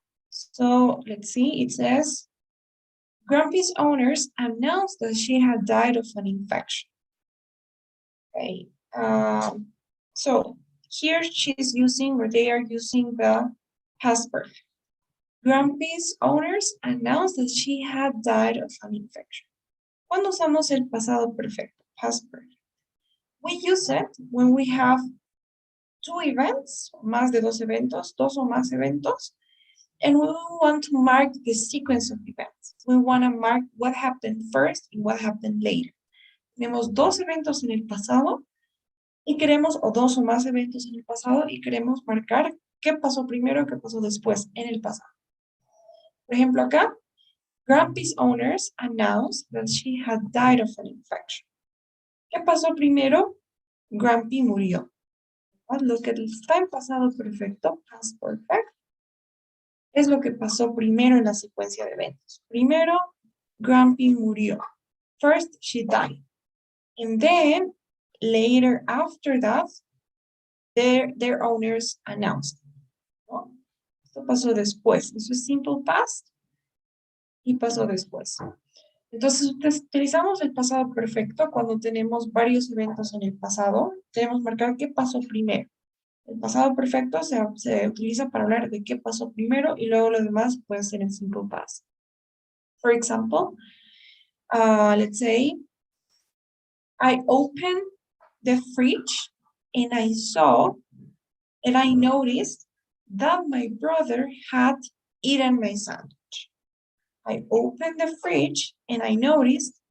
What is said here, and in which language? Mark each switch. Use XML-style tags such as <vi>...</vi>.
<en>So let's see, it says, Grumpy's owners announced that she had died of an infection. Okay. So here she's using, or they are using the past perfect. Grumpy's owners announced that she had died of an infection.</en> <es>¿Cuándo usamos el pasado perfecto?</es> <en>Past perfect. We use it when we have two events,</en> <es>más de dos eventos, dos o más eventos,</es> <en>and we want to mark the sequence of events. We want to mark what happened first and what happened later.</en> <es>Tenemos dos eventos en el pasado y queremos, o dos o más eventos en el pasado, y queremos marcar qué pasó primero, qué pasó después en el pasado. Por ejemplo, acá,</es> <en>Grumpy's owners announced that she had died of an infection.</en> <es>¿Qué pasó primero? Grumpy murió. Lo que está en pasado perfecto, past perfect, es lo que pasó primero en la secuencia de eventos. Primero, Grumpy murió.</es> <en>First, she died. And then, later after that, their owners announced.</en> <es>¿No? Esto pasó después. Eso es simple past y pasó después. Entonces, utilizamos el pasado perfecto cuando tenemos varios eventos en el pasado. Tenemos que marcar qué pasó primero. El pasado perfecto se utiliza para hablar de qué pasó primero y luego lo demás puede ser en simple past.</es> <en>For example, let's say, I opened the fridge and I saw and I noticed that my brother had eaten my sandwich. I opened the fridge and I noticed</en>